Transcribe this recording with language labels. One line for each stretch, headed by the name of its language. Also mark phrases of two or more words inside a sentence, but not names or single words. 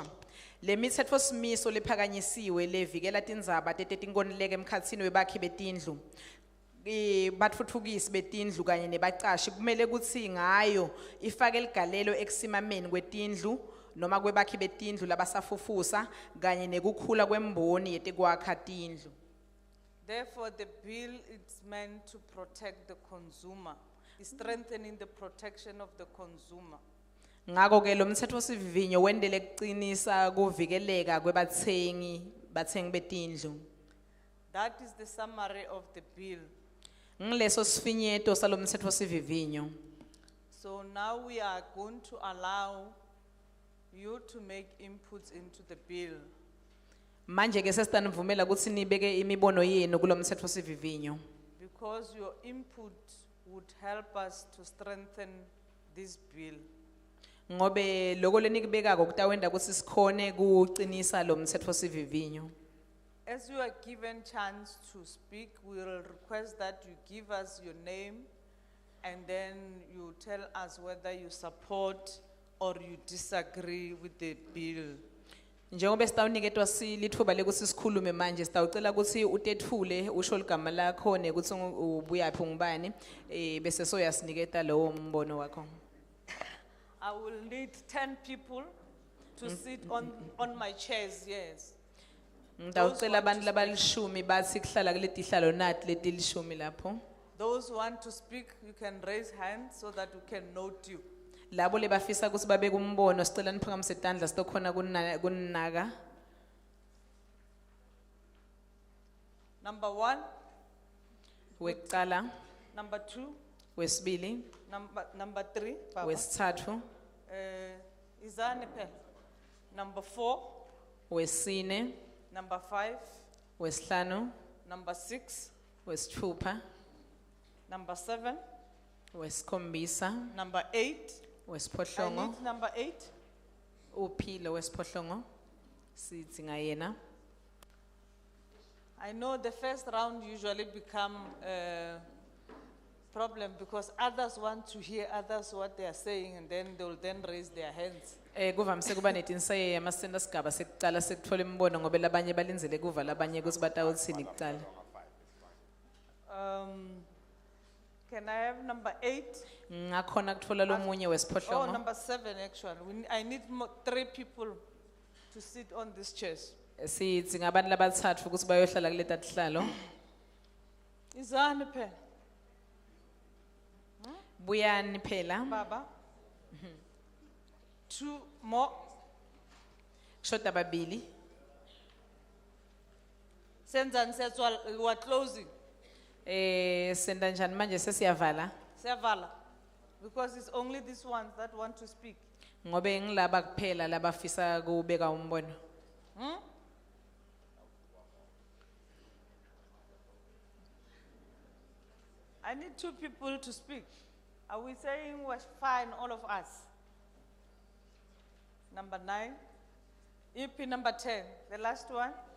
Swati: Le mitsetfosimiso lephakanyisiwe levikela tindzaba tetinkontileka emkhatsini webakhi betindlu. Batfutfukisi betindlu kanye nebacashi kumele kutsi ngayo ifake ligalelo ekusimameni kwetindlu noma kwebakhi betindlu labasafufusa kanye nekukhula kwemboni yetekwakha tindlu.
English: Therefore, the bill is meant to protect the consumer, strengthening the protection of the consumer.
Swati: Ngako ke lo mtsetfosivivinyo wendele kucinisa kuvikeleka kwebatsengi betindlu.
English: That is the summary of the bill.
Swati: Ngileso sifinyeto salo mtsetfosivivinyo.
English: So now we are going to allow you to make inputs into the bill.
Swati: Manje ke sesitanivumela kutsi nibeke imibono yenu kulo mtsetfosivivinyo.
English: Because your input would help us to strengthen this bill.
Swati: Ngobe loko lenikubekako kutawenda kutsi sikhone kucinisa lo mtsetfosivivinyo.
English: As you are given chance to speak, we will request that you give us your name and then you tell us whether you support or you disagree with the bill.
Swati: Njengoba sitawuniketwa litfuba lekutsi sikhulume manje sitawucela kutsi utetfule usho ligama lakho nekutsi ubuyaphi ungubani bese soyasiniketa lowo mbono wakho.
English: I will need 10 people to sit on my chairs, yes.
Swati: Ngitawucela abantu labalishumi batsi kuhlala kuleti hlalo nati letilishumi lapho.
English: Those who want to speak, you can raise hands so that we can note you.
Swati: Labo lebafisa kutsi babeke umbono sicela niphakamise tandla sitokhona kunaka.
English: Number 1.
Swati: Wekucala.
English: Number 2.
Swati: Wesibili.
English: Number 3.
Swati: Wesithathu. Izane phela. Number 4. Wesine.
English: Number 5.
Swati: Wesihlanu.
English: Number 6.
Swati: Wesithupha.
English: Number 7.
Swati: Wesikhombisa.
English: Number 8. I
Swati: Wesiphohlongo.
English: need number 8.
Swati: Uphilo wesiphohlongo. Sithi ngayena.
English: I know the first round usually become a problem because others want to hear others what they are saying and then they will then raise their hands.
Swati: Kuvamise kuba netinsaye yamasenta sigaba sekucala sekutfola imibono ngobe labanye balindzele kuva labanye kutsi batawutsini kucala.
English: Can I have number 8?
Swati: Ngakhona kutfola lomunye
English: Oh,
Swati: wesiphohlongo.
English: number 7 actually. I need 3 people to sit on these chairs.
Swati: Sithi ngabantu labatsatfu kutsi bayohlala kuleta tihlalo. Izani phela? Buyani phela.
English: Baba? 2 more.
Swati: Kushoda babili. Senzani siyagcwala,
English: we are closing.
Swati: Senda njani manje sesiyavala. Siyavala.
English: Because it's only these ones that want to speak.
Swati: Ngobe ngilaba kuphela labafisa kubeka umbono.
English: I need 2 people to speak. Are we saying we're fine, all of us? Number 9. EP number 10, the last one.